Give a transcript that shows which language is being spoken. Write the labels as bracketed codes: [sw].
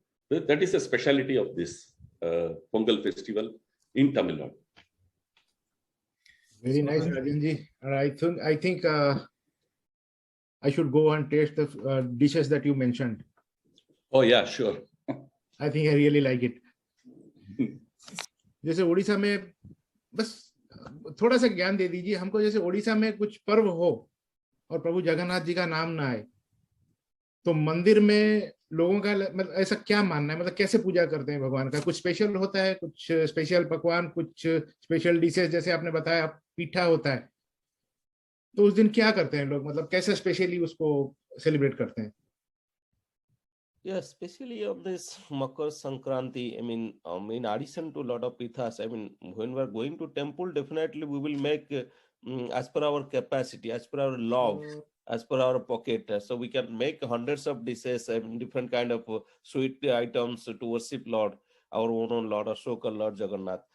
[en] That is a speciality of this Pongal festival in Tamil Nadu. Very nice, Rajanji. I think I should go and taste the dishes that you mentioned. Oh yeah, sure. I think I really like it. [hi] जैसे उड़ीसा में बस थोड़ा सा ज्ञान दे दीजिए हमको, जैसे उड़ीसा में कुछ पर्व हो और प्रभु जगन्नाथ जी का नाम ना आए, तो मंदिर में लोगों का मतलब ऐसा क्या मानना है, मतलब कैसे पूजा करते हैं भगवान का? कुछ स्पेशल होता है, कुछ स्पेशल पकवान, कुछ स्पेशल डिशेस, जैसे आपने बताया पीठा होता है, तो उस दिन क्या करते हैं लोग, मतलब कैसे स्पेशली उसको सेलिब्रेट करते हैं? [en] Yeah, especially on this Makar Sankranti, in addition to a lot of pithas, when we're going to temple, definitely we will make as per our capacity, as per our love, as per our pocket. So we can make hundreds of dishes, different kind of sweet items to worship Lord, our own Lord, Ashoka, Lord Jagannath.